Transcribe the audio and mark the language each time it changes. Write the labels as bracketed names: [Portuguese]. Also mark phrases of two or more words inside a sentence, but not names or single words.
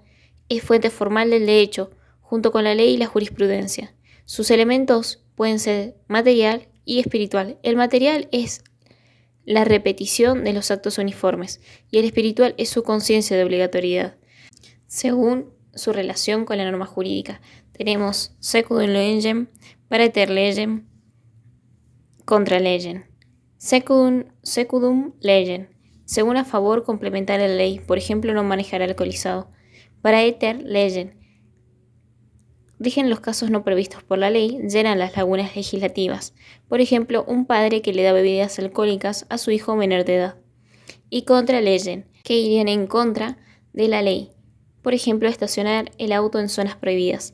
[Spanish] Es fuente formal del derecho, junto con la ley y la jurisprudencia. Sus elementos pueden ser material y espiritual. El material es la repetición de los actos uniformes y el espiritual es su conciencia de obligatoriedad. Según su relación con la norma jurídica, tenemos [Latin] secundum legem, praeter legem, contra legem. Secundum legem, [Spanish] según a favor complementar la ley, por ejemplo, no manejar alcoholizado. [Latin] Praeter legem, [Spanish] rigen los casos no previstos por la ley, llenan las lagunas legislativas. Por ejemplo, un padre que le da bebidas alcohólicas a su hijo menor de edad. Y [Latin] contra legem, [Spanish] que irían en contra de la ley. Por ejemplo, estacionar el auto en zonas prohibidas.